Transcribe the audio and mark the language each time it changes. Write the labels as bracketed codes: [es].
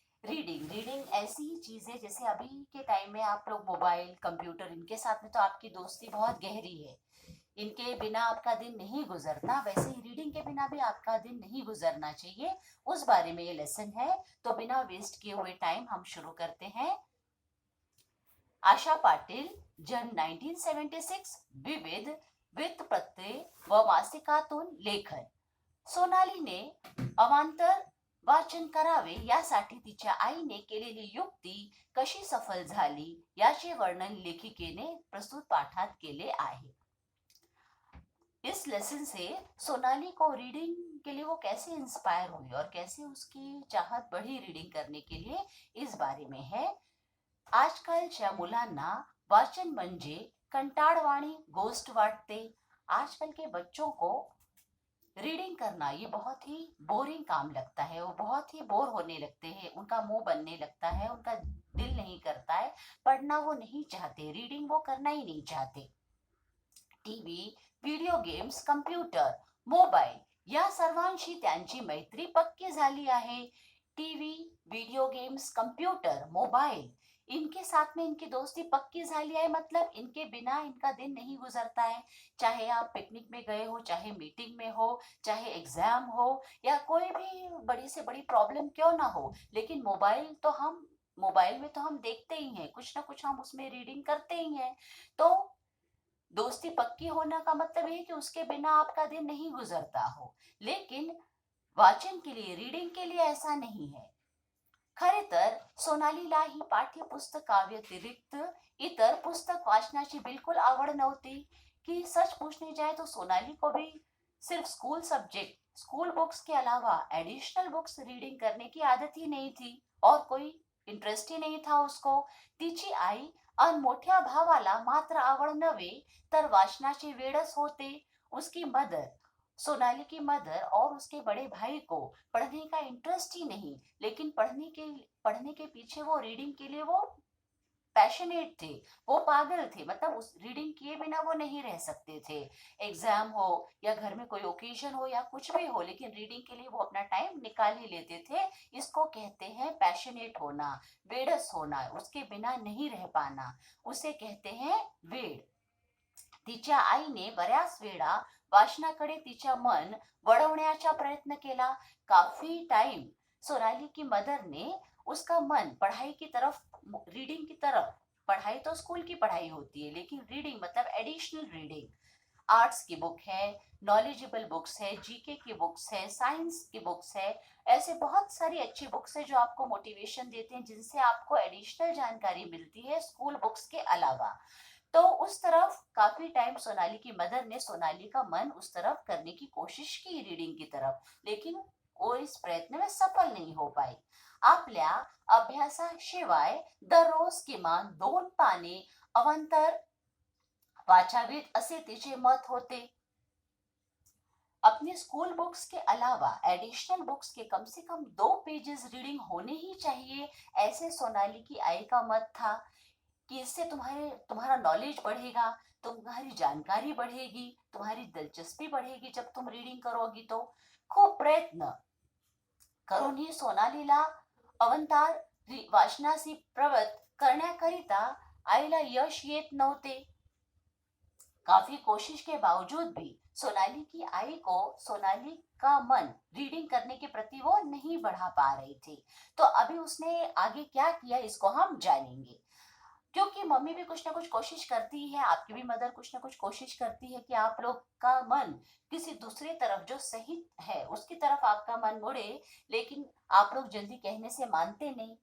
[hi] Reading ऐसी ही चीज है जैसे अभी के टाइम में आप लोग मोबाइल कंप्यूटर इनके साथ में तो आपकी दोस्ती बहुत गहरी है. इनके बिना आपका दिन नहीं गुजरता, वैसे ही रीडिंग के बिना भी आपका दिन नहीं गुजरना चाहिए. उस बारे में ये लेसन है. तो बिना वेस्ट किए हुए टाइम हम शुरू करते हैं. [mr] आशा पाटील, जन्म 1976, विविध वृत्तपत्रे व मासिकातून लेखन. सोनालीने अवांतर वाचन करावे यासाठी तिच्या आईने केलेली युक्ती कशी सफल झाली याचे वर्णन लेखिकेने प्रस्तुत पाठात केले आहे. [hi] इस लेसन से सोनाली को रीडिंग के लिए वो कैसे इंस्पायर हुई और कैसे उसकी चाहत बढ़ी रीडिंग करने के लिए, इस बारे में है. [mr] आजकालच्या मुलांना वाचन म्हणजे कंटाळवाणी गोष्ट वाटते. [hi] आजकल के बच्चों को रीडिंग करना ये बहुत ही बोरिंग काम लगता है. वो बहुत ही बोर होने लगते हैं, उनका मुंह बनने लगता है, उनका दिल नहीं करता है. पढ़ना वो नहीं चाहते, रीडिंग वो करना ही नहीं चाहते. [mr] TV, video games, computer, mobile या सर्वांशी त्यांची मैत्री पक्की झाली आहे. [hi] TV, video games, computer, mobile इनके साथ में इनकी दोस्ती पक्की झाली है. मतलब इनके बिना इनका दिन नहीं गुजरता है. चाहे आप पिकनिक में गए हो, चाहे मीटिंग में हो, चाहे एग्जाम हो या कोई भी बड़ी से बड़ी प्रॉब्लम क्यों ना हो, लेकिन मोबाइल में तो हम देखते ही हैं, कुछ ना कुछ हम उसमें रीडिंग करते ही हैं. तो दोस्ती पक्की होना का मतलब ये है कि उसके बिना आपका दिन नहीं गुजरता हो. लेकिन वाचन के लिए, रीडिंग के लिए ऐसा नहीं है. [mr] खरे तर सोनालीला ही पाठ्यपुस्तकाव्यतिरिक्त इतर पुस्तक वाचनाची बिल्कुल आवड नव्हती. [hi] कि सच पूछने जाए तो सोनाली को भी सिर्फ स्कूल बुक्स के अलावा एडिशनल बुक्स रीडिंग करने की आदत ही नहीं थी और कोई इंटरेस्ट ही नहीं था उसको. [mr] तिची आई अन मोठ्या भावाला मात्र आवड नव्हे तर वाचनाचे वेडच होते. [hi] उसकी मदर, सोनाली की मदर और उसके बड़े भाई को पढ़ने का इंटरेस्ट ही नहीं, लेकिन पढ़ने के पीछे वो रीडिंग के लिए वो पैशनेट थे, वो पागल थे. मतलब उस रीडिंग किए बिना वो नहीं रह सकते थे. एग्जाम हो या घर में कोई ओकेजन हो या कुछ भी हो, लेकिन रीडिंग के लिए वो अपना टाइम निकाल ही लेते थे. इसको कहते हैं पैशनेट होना, वेडस होना, उसके बिना नहीं रह पाना, उसे कहते हैं वेड. [mr] तिच्या आईने बऱ्याच वेळा वाचनाकडे तिच्या मन वळवण्याचा प्रयत्न केला. [hi] काफी टाइम सोनाली की मदर ने उसका मन पढ़ाई की तरफ, रीडिंग की तरफ. पढ़ाई तो स्कूल की पढ़ाई होती है, लेकिन रीडिंग मतलब एडिशनल रीडिंग. आर्ट्स की बुक है, नॉलेजेबल बुक्स है, जीके की बुक्स है, साइंस की बुक्स है. ऐसे बहुत सारी अच्छी बुक्स है जो आपको मोटिवेशन देते हैं, जिनसे आपको एडिशनल जानकारी मिलती है स्कूल बुक्स के अलावा. तो उस तरफ काफी टाइम सोनाली की मदर ने सोनाली का मन उस तरफ करने की कोशिश की, रीडिंग की तरफ, लेकिन वो इस प्रयत्न में सफल नहीं हो पाई. [mr] आपल्या अभ्यासाशिवाय दररोज किमान 2 पाने अवांतर वाचावीत असे तिचे मत होते. [hi] अपने स्कूल बुक्स के अलावा एडिशनल बुक्स के कम से कम 2 पेजेस रीडिंग होने ही चाहिए, ऐसे सोनाली की आई का मत था. कि इससे तुम्हारा नॉलेज बढ़ेगा, तुम्हारी जानकारी बढ़ेगी, तुम्हारी दिलचस्पी बढ़ेगी जब तुम रीडिंग करोगी. [mr] तो खूप प्रयत्न करूनही सोनालीला अवंतार वाचनासी प्रवृत्त करण्याकरिता आईला यश येत नव्हते. [hi] काफी कोशिश के बावजूद भी सोनाली की आई को सोनाली का मन रीडिंग करने के प्रति वो नहीं बढ़ा पा रही थी. तो अभी उसने आगे क्या किया, इसको हम जानेंगे. क्योंकि मम्मी भी कुछ ना कुछ कोशिश करती है, आपकी भी मदर कुछ ना कुछ कोशिश करती है कि आप लोग का मन किसी दूसरी तरफ जो सही है उसकी तरफ आपका मन मुड़े, लेकिन आप लोग जल्दी कहने से मानते नहीं.